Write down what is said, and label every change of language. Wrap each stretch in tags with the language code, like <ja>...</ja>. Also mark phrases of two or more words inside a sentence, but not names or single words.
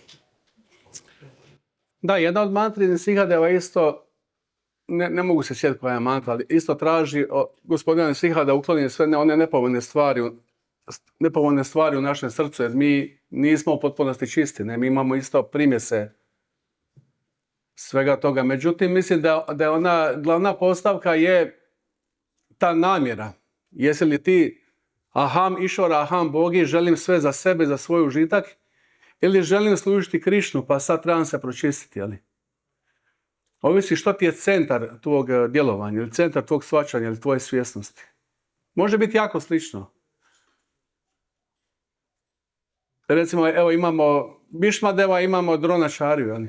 <hr>Da, jedna od mantri Nisihadeva isto, ne mogu se sjetiti koja je mantra, ali isto traži gospodina Nisiha da ukloni sve one nepovoljne stvari u našem srcu, jer mi nismo u potpunosti čisti, ne? Mi imamo isto primjese svega toga. Međutim, mislim da je ona glavna postavka je ta namjera. Jesi li ti</hr> <sa>अहम् ईश्वर, अहम् बोगी,</sa> <hr>želim sve za sebe, za svoj užitak, ili želim služiti Krišnu, pa sad trebam se pročistiti, jeli? Ovisi što ti je centar tvog djelovanja, ili centar tvog shvaćanja, ili tvoje svjesnosti. Može biti jako slično. Recimo, evo imamo Bišmadeva, imamo Dronačariju, jeli?</hr>